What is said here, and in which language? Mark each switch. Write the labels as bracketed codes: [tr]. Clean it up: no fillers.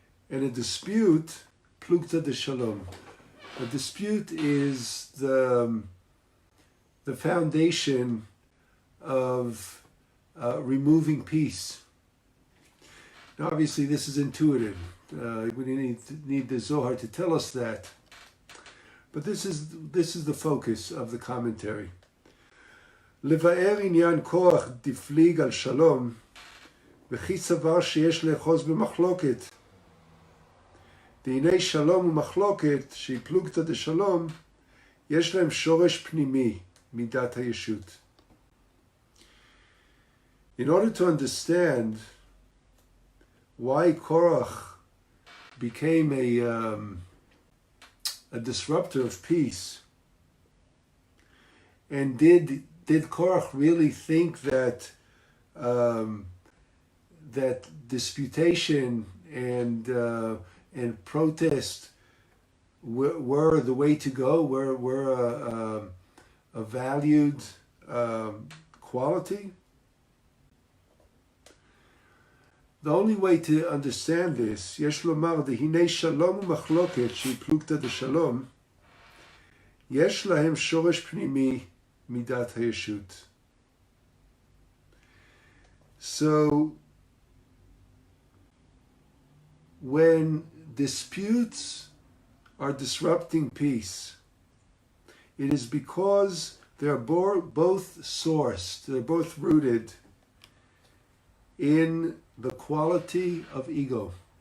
[en] And a dispute, plukta de shalom. A dispute is the foundation of removing peace. Now, obviously, this is intuitive. We need the Zohar to tell us that. But this is the focus of the commentary. [he] לבאר עניין כוח דפליג על שלום, וכי סבר שיש לאחוז במחלוקת. והנה שלום ומחלוקת, שהיא פלוגתא דשלום, יש להם שורש פנימי, מידת הישות. [en] In order to understand why Korach became a disruptor of peace, and did Korach really think that that disputation and protest were the way to go, were a valued quality? The only way to understand this, [he] יש לומר, דהיני שלום ומחלוקת שהיא פלוגתא דשלום, יש להם שורש פנימי מידת הישות. [en] So when disputes are disrupting peace, it is because they're both sourced, they're both rooted in the quality of ego.